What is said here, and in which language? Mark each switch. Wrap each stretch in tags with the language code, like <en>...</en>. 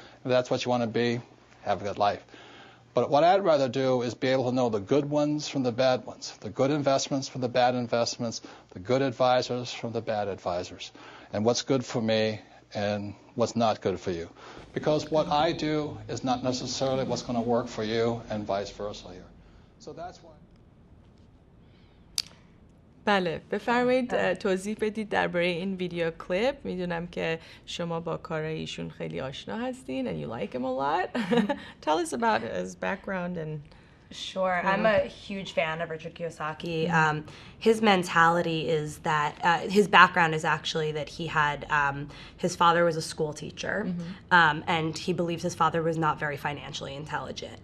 <en>If that's what you want to be, have a good life. But what I'd rather do is be able to know the good ones from the bad ones, the good investments from the bad investments, the good advisors from the bad advisors, and what's good for me and what's not good for you. Because what I do is not necessarily what's going to work for you and vice versa here. So that's why.</en> <fa>بله بفرمایید توضیح بدید درباره این ویدیو کلیپ. میدونم که شما با کارهای ایشون خیلی آشنا هستین</fa> <en>and you like him a lot. Tell us about his background and Sure. I'm a huge fan of Richard Kiyosaki. His mentality is that his background is actually that he had his father was a school teacher, and he believes his father was not very financially intelligent.</en>